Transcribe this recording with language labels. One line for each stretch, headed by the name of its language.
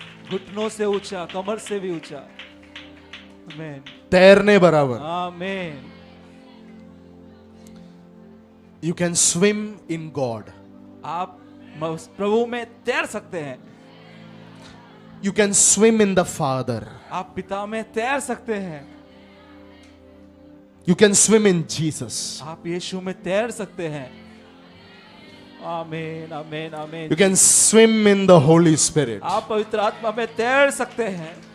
Hindi: घुटनों से ऊंचा, कमर से भी ऊंचा। आमीन तैरने बराबर। आमीन।
English: You can swim in God.
Hindi: आप प्रभु में तैर सकते हैं।
English: You can swim in the Father.
Hindi: आप पिता में तैर सकते हैं।
English: You can swim in Jesus.
Hindi: आप यीशु में तैर सकते हैं। आमीन आमीन आमीन।
English: You can swim in the Holy Spirit.
Hindi: आप पवित्र आत्मा में तैर सकते हैं।